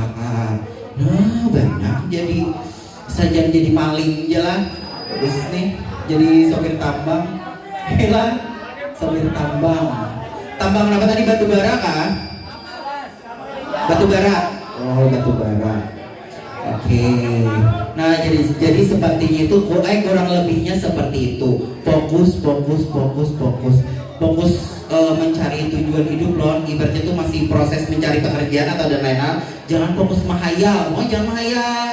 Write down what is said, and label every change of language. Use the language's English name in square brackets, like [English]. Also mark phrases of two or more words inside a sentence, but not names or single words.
[Indonesian] Nah banyak jadi saja jadi maling jalan. Terus nih jadi sopir tambang. Hilang sopir tambang. Tambang apa tadi, batu bara kah? Batu bara. Oh batu bara. Oke. Nah jadi sepertinya itu kurang lebihnya seperti itu. Fokus mencari tujuan hidup loh. Ibaratnya itu masih proses mencari pekerjaan atau dan lain-lain. Jangan fokus mahayal. Jangan mahayal.